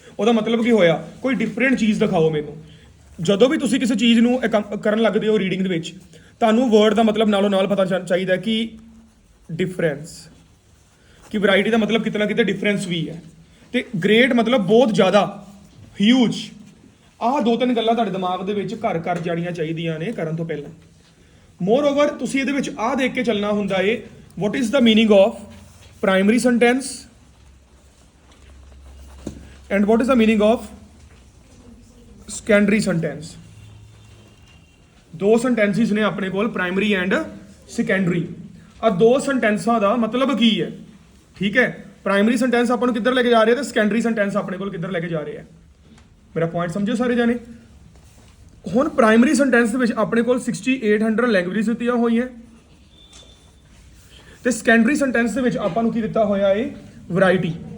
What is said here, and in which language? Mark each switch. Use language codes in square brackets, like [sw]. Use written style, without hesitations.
[pa] ਉਹਦਾ ਮਤਲਬ ਕੀ ਹੋਇਆ, ਕੋਈ ਡਿਫਰੈਂਟ ਚੀਜ਼ ਦਿਖਾਓ ਮੈਨੂੰ। ਜਦੋਂ ਵੀ ਤੁਸੀਂ ਕਿਸੇ ਚੀਜ਼ ਨੂੰ ਕਰਨ ਲੱਗਦੇ ਹੋ ਰੀਡਿੰਗ ਦੇ ਵਿੱਚ, ਤੁਹਾਨੂੰ ਵਰਡ ਦਾ ਮਤਲਬ ਨਾਲੋਂ ਨਾਲ ਪਤਾ ਚਾਹੀਦਾ ਕਿ ਡਿਫਰੈਂਸ, ਕਿ ਵੈਰਾਈਟੀ ਦਾ ਮਤਲਬ ਕਿਤੇ ਨਾ ਕਿਤੇ ਡਿਫਰੈਂਸ ਵੀ ਹੈ, ਤੇ ਗ੍ਰੇਟ ਮਤਲਬ ਬਹੁਤ ਜ਼ਿਆਦਾ, ਹਿਊਜ। ਆਹ 2-3 ਗੱਲਾਂ ਤੁਹਾਡੇ ਦਿਮਾਗ ਦੇ ਵਿੱਚ ਘਰ ਕਰ ਜਾਣੀਆਂ ਚਾਹੀਦੀਆਂ ਨੇ ਕਰਨ ਤੋਂ ਪਹਿਲਾਂ। ਮੋਰ ਓਵਰ ਤੁਸੀਂ ਇਹਦੇ ਵਿੱਚ ਆਹ ਦੇਖ ਕੇ ਚੱਲਣਾ ਹੁੰਦਾ ਏ, [en] what is the meaning of primary sentence and what is the meaning of secondary sentence। [pa] 2 sentences ਨੇ ਆਪਣੇ ਕੋਲ, primary and secondary। ਆ 2 sentences ਦਾ ਮਤਲਬ ਕੀ ਹੈ? ਠੀਕ ਹੈ, ਪ੍ਰਾਇਮਰੀ ਸੈਂਟੈਂਸ ਆਪਾਂ ਨੂੰ ਕਿੱਧਰ ਲੈ ਕੇ ਜਾ ਰਹੇ ਹੈ ਤੇ ਸੈਕੰਡਰੀ ਸੈਂਟੈਂਸ ਆਪਣੇ ਕੋਲ ਕਿੱਧਰ ਲੈ ਕੇ ਜਾ ਰਹੇ ਹੈ। ਮੇਰਾ ਪੁਆਇੰਟ ਸਮਝੋ ਸਾਰੇ ਜਾਣੇ। ਹੁਣ ਪ੍ਰਾਇਮਰੀ ਸੈਂਟੈਂਸ ਦੇ ਵਿੱਚ ਆਪਣੇ ਕੋਲ 6800 ਲੈਂਗੁਏਜਿਸ ਦਿੱਤੀਆਂ ਹੋਈਆਂ, ਤੇ ਸੈਕੰਡਰੀ ਸੈਂਟੈਂਸ ਦੇ ਵਿੱਚ ਆਪਾਂ ਨੂੰ ਕੀ ਦਿੱਤਾ ਹੋਇਆ ਹੈ? ਵੈਰਾਈਟੀ।